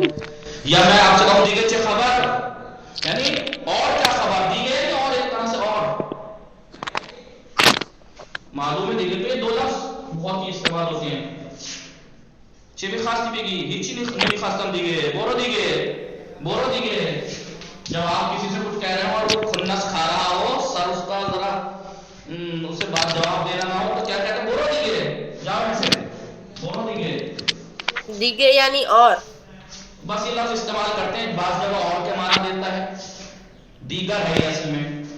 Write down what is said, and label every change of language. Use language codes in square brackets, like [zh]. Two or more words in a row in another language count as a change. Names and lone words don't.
[ur] یا میں آپ سے کہوں [fa] دیگے چه خبر، [ur] یعنی اور کیا خبر، دیگے اور ایک طرح سے اور معلوم ہے دیگے. تو یہ دو لفظ بہت ہی استعمال ہوتے ہیں. [fa] چه می‌خواستی بگی، هیچی نمیخواستم دیگه، برو دیگه، برو دیگه. [ur] جب آپ کسی سے کچھ کہہ رہے ہو اور وہ کھنس کھا رہا ہو، سر اس کا ذرا اسے بات جواب دینا نہ ہو، تو کیا کہتے ہیں، [fa] برو دیگه، [ur] جاؤ ایسے، [fa] برو دیگه. [ur] دیگے یعنی اور. بس یہ لفظ استعمال کرتے ہیں، بعض جگہ اور کے معنی دیتا ہے، دیگر ہے اصل میں.